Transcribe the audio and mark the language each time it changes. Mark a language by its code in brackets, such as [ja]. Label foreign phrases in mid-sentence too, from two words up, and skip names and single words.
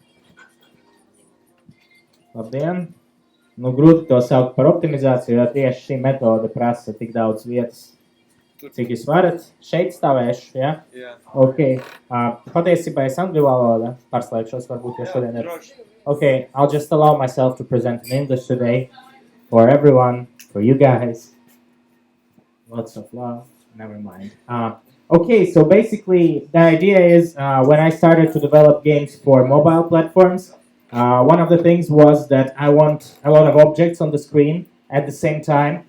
[lv] Labdien! Nu, grūti to saukt par optimizāciju, jo tieši šī metode prasa tik daudz vietas. Cik jūs varat? Šeit stāvēšu, ja? Jā. Ok. Patiesībā es angļu valodā pārslēgšos, varbūt, jo šodien ir. [en] Okay, I'll just allow myself to present in English today for everyone, for you guys. Lots of love. Never mind. Okay, so basically the idea is when I started to develop games for mobile platforms, one of the things was that I want a lot of objects on the screen at the same time.